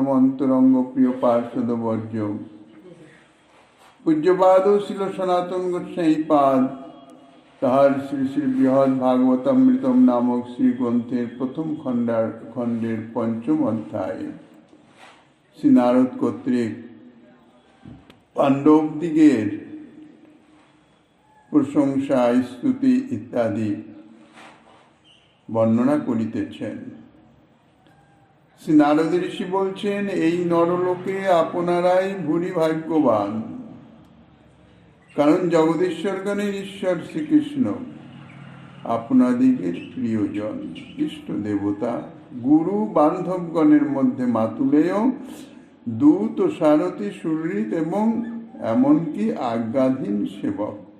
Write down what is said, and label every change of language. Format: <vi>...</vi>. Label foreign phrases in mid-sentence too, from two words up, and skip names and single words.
<bn>অন্তরঙ্গ প্রিয় পার্ষদ বর্জ্য পূজ্যপাদ শিল সনাতন গোস্বাই পাদ তাহার শ্রী শ্রী বৃহদ ভাগবতামৃতম নামক শ্রী গ্রন্থের প্রথম খণ্ডের পঞ্চম অধ্যায় শ্রী নারদ কর্তৃক পাণ্ডবদিগের প্রশংসা স্তুতি ইত্যাদি বর্ণনা করিতেছেন। শ্রী নারদ ঋষি বলছেন, এই নরলোকে আপনারাই ভূরি ভাগ্যবান, কারণ জগদীশ্বরগণের ঈশ্বর শ্রীকৃষ্ণ আপনাদিগের প্রিয়জন, ইষ্ট দেবতা, গুরু বান্ধবগণের মধ্যে মাতুলেয়, দূত ও সারথী, সুহৃদ এবং এমনকি আজ্ঞাধীন সেবক।</bn>